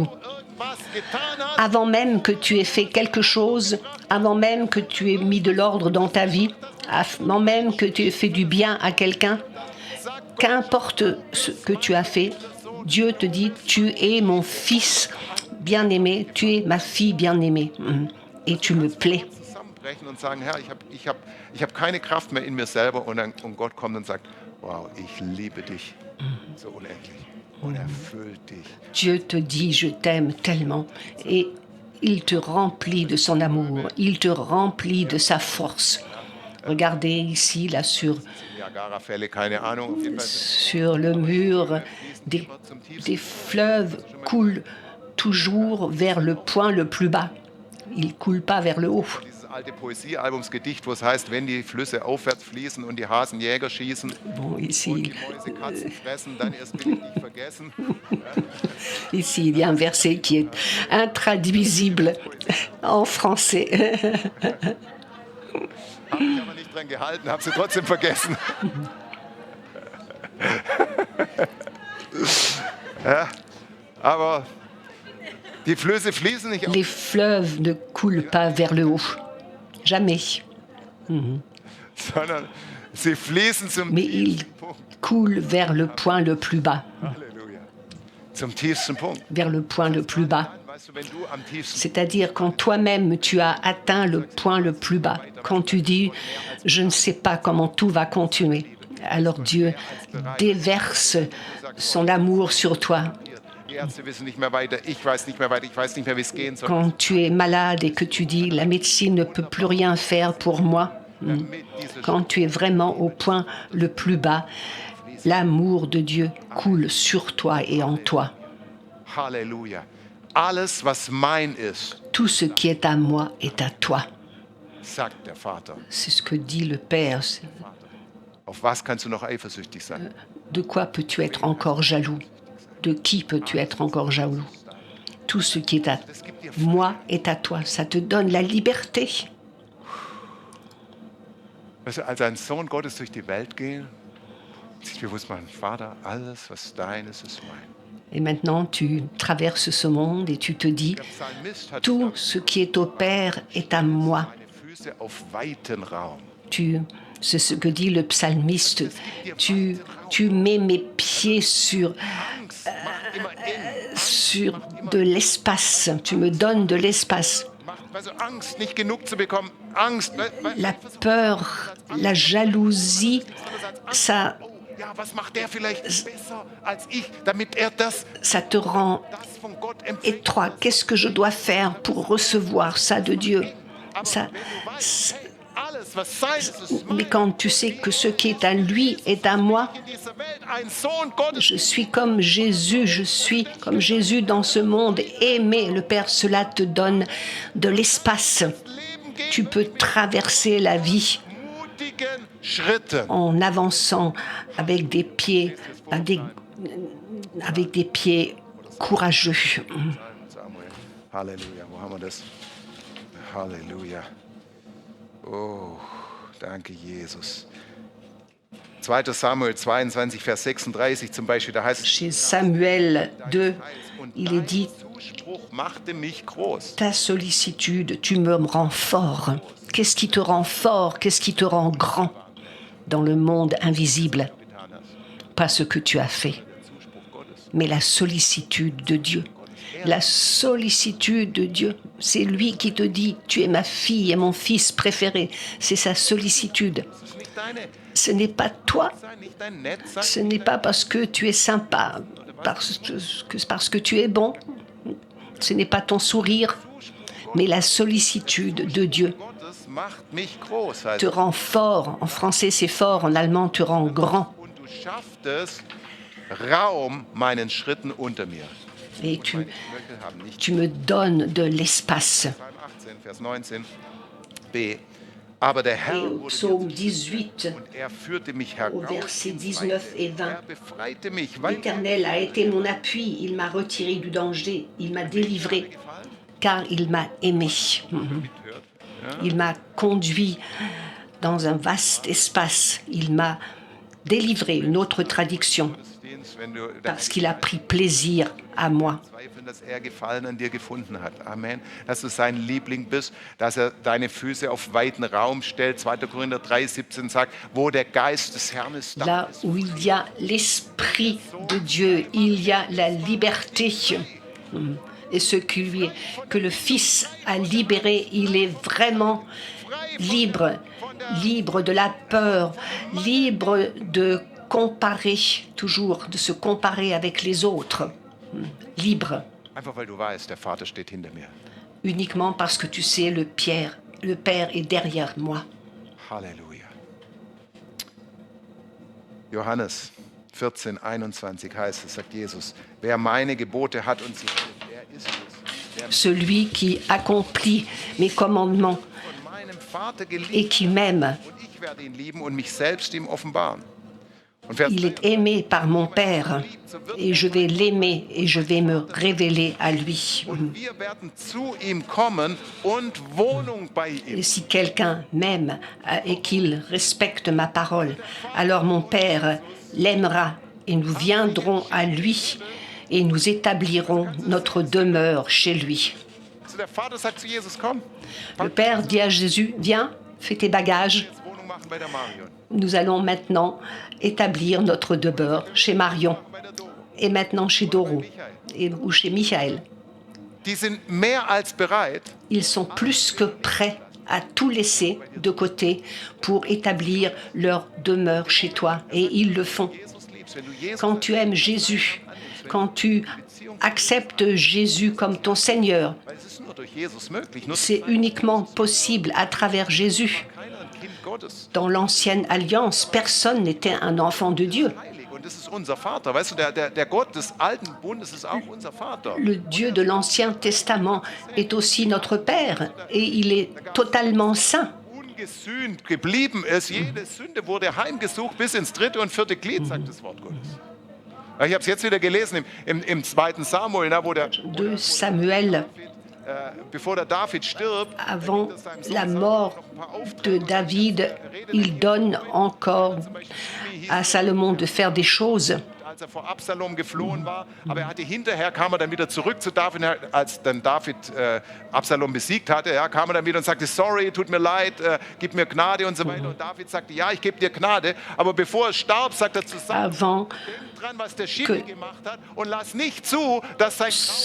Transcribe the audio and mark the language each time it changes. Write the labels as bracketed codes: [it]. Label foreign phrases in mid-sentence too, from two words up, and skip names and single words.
[fr] Avant même que tu aies fait quelque chose, avant même que tu aies mis de l'ordre dans ta vie, avant même que tu aies fait du bien à quelqu'un, qu'importe ce que tu as fait, Dieu te dit, tu es mon fils bien-aimé, tu es ma fille bien-aimée et tu me plais. [de] Und sagen, Herr, ich hab keine Kraft mehr in mir selber. Und Gott kommt und sagt, wow, ich liebe dich so unendlich und erfüllt dich. [fr] Dieu te dit, je t'aime tellement et il te remplit de son amour, il te remplit de sa force. Regardez ici, là, sur le mur, des fleuves coulent toujours vers le point le plus bas. Ils ne coulent pas vers le haut. [de] Alte Poesiealbumsgedicht, wo es heißt, wenn die Flüsse aufwärts fließen und die Hasen Jäger schießen [fr] bon, ici, [de] und die Mäuse Katzen fressen, dann erst will ich dich vergessen. [fr] Ici, il y a un verset qui est intraduisible en français. [de] Habe ich aber nicht dran gehalten, habe sie trotzdem vergessen. Ja, aber die Flüsse fließen nicht auf. [fr] Les fleuves ne coulent pas vers le haut. Jamais. [de] Sondern sie fließen zum [fr] Mais ils coulent vers le point le plus bas. [de] Halleluja. Zum tiefsten Punkt. [fr] Vers le point le plus bas. [de] Weißt du, wenn du am tiefsten [fr] C'est-à-dire quand toi-même tu as atteint le point le plus bas, quand tu dis « je ne sais pas comment tout va continuer », alors Dieu déverse son amour sur toi. [de] die Ärzte wissen nicht mehr weiter, ich weiß nicht mehr weiter, ich weiß nicht mehr, wie es gehen soll. [fr] Quand tu es malade et que tu dis « la médecine ne peut plus rien faire pour moi », quand tu es vraiment au point le plus bas, l'amour de Dieu coule sur toi et en toi. [de] Halleluja. Alles, was mein ist, [fr] Tout ce qui est à moi est à toi. [de] sagt der Vater. [fr] C'est ce que dit le Père. [de] Auf was kannst du noch eifersüchtig sein? [fr] De quoi peux-tu être encore jaloux? De qui peux-tu être encore jaloux? Tout ce qui est à moi est à toi. Ça te donne la liberté. [de] Weißt du, als ein Sohn Gottes durch die Welt gehe, sich bewusst machen, Vater, alles, was dein ist, ist mein. [fr] Et maintenant, tu traverses ce monde et tu te dis, [de] Der Psalmist hat [fr] tout ce qui est au Père est à moi. [de] meine Füße auf weiten Raum. [fr] C'est ce que dit le psalmiste. Tu mets mes pieds sur de l'espace. Tu me donnes de l'espace. [de] Weißt du, Angst, nicht genug zu bekommen, Angst. [fr] La peur, la jalousie, ça [de] Ja, was macht der vielleicht besser als ich, damit er das [fr] ça te rend [de] von Gott empfängt? [fr] étroit. Qu'est-ce que je dois faire pour recevoir ça de Dieu? Ça, [de] Alles, was sein ist, ist [fr] mais [de] mein. [fr] quand tu sais que ce qui est à lui est à moi, [de] In dieser Welt ein Sohn Gottes. [fr] je suis comme Jésus dans ce monde, aimé. Le Père, cela te donne de l'espace. [de] Leben geben [fr] Tu peux traverser la vie [de] mutigen Schritte. [fr] en avançant avec des pieds, avec des pieds courageux. [de] Samuel. Halleluja. Wo haben wir das? Halleluja. Oh, danke, Jesus. 2. Samuel 22, Vers 36 zum Beispiel, da heißt es, [fr] Chez Samuel 2, il est dit, [de] Zuspruch machte mich groß. [fr] ta sollicitude, tu me rends fort. Qu'est-ce qui te rend fort? Qu'est-ce qui te rend grand dans le monde invisible? Pas ce que tu as fait, mais la sollicitude de Dieu. La sollicitude de Dieu, c'est lui qui te dit, tu es ma fille et mon fils préféré. C'est sa sollicitude. [de] Das ist nicht deine [fr] Ce n'est pas toi, [de] sein, nicht dein Netzsein. [fr] ce n'est pas parce que tu es sympa, parce que tu es bon. Ce n'est pas ton sourire, mais la sollicitude de Dieu [de] Gottes macht mich groß. Heißt [fr] te rend fort. En français, c'est fort. En allemand, te rend grand. [de] und du schafftest Raum meinen Schritten unter mir. [fr] Et [de] Meine Knöchel haben nicht [fr] tu me donnes de l'espace. [de] Psalm 18, Vers 19 b. Aber der Herr [fr] Et au [de] wurde [fr] psaume [de] mir [fr] 18, [de] und er führte mich [fr] au [de] heraus. [fr] verset [de] ins [fr] 19 [de] Weite. [fr] et 20. [de] Er befreite mich, weil [fr] L'Éternel a été mon appui, il m'a retiré du danger, il m'a délivré, car il m'a aimé. Il m'a conduit dans un vaste espace, il m'a délivré, une autre traduction, [de] wenn du [fr] parce qu'il a pris plaisir à moi. [de] zweifeln, dass er Gefallen an dir gefunden hat. Amen. Dass du sein Liebling bist, dass er deine Füße auf weiten Raum stellt. 2. Korinther 3,17 sagt, wo der Geist des Herrn ist, da [fr] Là où il y a l'Esprit de Dieu, il y a la liberté. Et ce que le Fils a libéré, il est vraiment libre, libre de la peur, libre de comparer, toujours, de se comparer avec les autres. Libre, [de] einfach weil du weißt, der Vater steht hinter mir. [fr] uniquement parce que tu sais, le Père est derrière moi. Halleluja. [de] Johannes 14, 21 heißt es, sagt Jesus, wer meine Gebote hat und sie hält, der ist es. [fr] Celui qui accomplit mes commandements [de] Von meinem Vater geliebt [fr] et qui m'aime, [de] und ich werde ihn lieben und mich selbst ihm offenbaren. Und Vers [fr] il est aimé par mon Père et je vais l'aimer et je vais me révéler à lui. [de] Und wir werden zu ihm kommen und Wohnung bei ihm. [fr] Et si quelqu'un m'aime et qu'il respecte ma parole, alors mon Père l'aimera et nous viendrons à lui et nous établirons notre demeure chez lui. [de] Also der Vater sagt zu Jesus, komm, [fr] Le Père dit à Jésus, viens, fais tes bagages, [de] jetzt Wohnung machen bei der Marion, [fr] nous allons maintenant établir notre demeure chez Marion [de] bei der Doro. [fr] et maintenant chez Doro ou chez Michael. [de] Die sind mehr als bereit, [fr] Ils sont plus que prêts à tout laisser de côté pour établir leur demeure chez toi. Et ils le font. [de] Jesus liebst, wenn du Jesus [fr] Quand tu aimes Jésus, quand tu acceptes Jésus comme ton Seigneur, [de] weil es ist nur durch Jesus möglich, nur [fr] c'est uniquement possible à travers Jésus. [de] keiner ein Kind Gottes, [fr] Dans l'ancienne alliance, personne n'était un enfant de Dieu. [de] heilig. Und das ist unser Vater. Weißt du, der Gott des alten Bundes ist auch unser Vater. [fr] Le Dieu de l'Ancien Testament est aussi notre Père et il est totalement saint. [de] Ungesühnt geblieben ist. Jede Sünde wurde heimgesucht bis ins 3. und 4. Glied, sagt das Wort Gottes. Ich habe es jetzt wieder gelesen im 2. Samuel, wo der, 2 Samuel, bevor der David stirbt, [fr] avant la mort de David, il donne encore à Salomon de faire des choses. [de] als er vor Absalom geflohen war. Aber er hatte hinterher, kam er dann wieder zurück zu David, als dann David Absalom besiegt hatte, ja, kam er dann wieder und sagte, sorry, tut mir leid, gib mir Gnade und so weiter. Und David sagte, ja, ich gebe dir Gnade. Aber bevor er starb, sagt er zu Saul, [fr] Avant [de] denk dran, was der Shimei gemacht hat und lass nicht zu, dass sein